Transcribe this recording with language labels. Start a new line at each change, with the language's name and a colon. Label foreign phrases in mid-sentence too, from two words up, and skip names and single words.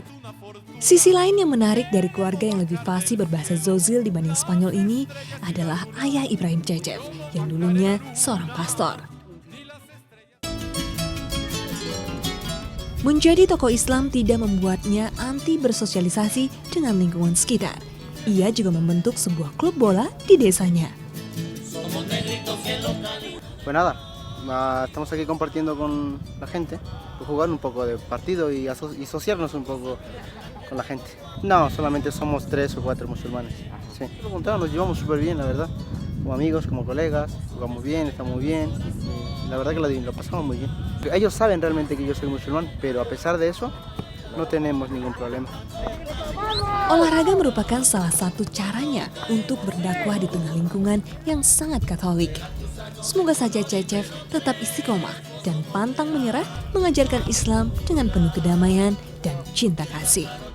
Indonesian: Sisi lain yang menarik dari keluarga yang lebih fasih berbahasa Zozil dibanding Spanyol ini adalah ayah Ibrahim Cecep yang dulunya seorang pastor. Menjadi tokoh Islam tidak membuatnya anti bersosialisasi dengan lingkungan sekitar. Ia juga membentuk sebuah klub bola di desanya.
Spanish: Pues nada, estamos aquí compartiendo con la gente, jugar un poco de partido y asociarnos un poco con la gente. No, solamente somos 3 o 4 musulmanes. Sí. Lo contrario, nos llevamos súper bien, la verdad. Como amigos, como colegas, jugamos bien, estamos bien. La verdad que lo pasamos muy bien. Ellos saben realmente que yo soy musulmán, pero a pesar de eso, no tenemos ningún problema.
Indonesian: Olahraga merupakan salah satu caranya untuk berdakwah di tengah lingkungan yang sangat Katolik. Semoga saja Cecep tetap istiqomah dan pantang menyerah mengajarkan Islam dengan penuh kedamaian dan cinta kasih.